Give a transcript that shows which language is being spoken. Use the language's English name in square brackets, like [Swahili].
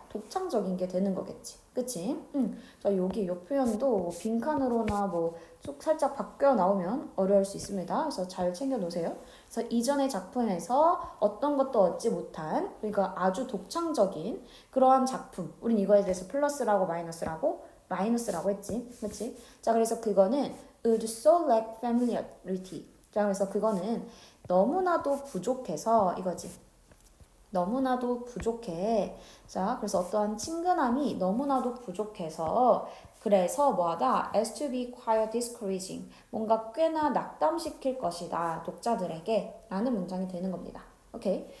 [Korean] 독창적인 게 되는 거겠지. 그치? 자, 여기 요 표현도 빈칸으로나 뭐 쭉 살짝 바뀌어 나오면 어려울 수 있습니다. 그래서 잘 챙겨 놓으세요. 그래서 이전의 작품에서 어떤 것도 얻지 못한 그러니까 아주 독창적인 그러한 작품. 우린 이거에 대해서 플러스라고 마이너스라고 했지. 그치? 자, 그래서 그거는 [English] would so lack familiarity. [Korean] 자, 그래서 그거는 너무나도 부족해서 이거지. 너무나도 부족해. 자, 그래서 어떠한 친근함이 너무나도 부족해서 그래서 뭐하다? [English] as to be quite discouraging. [Korean] 뭔가 꽤나 낙담시킬 것이다. 독자들에게 라는 문장이 되는 겁니다. 오케이.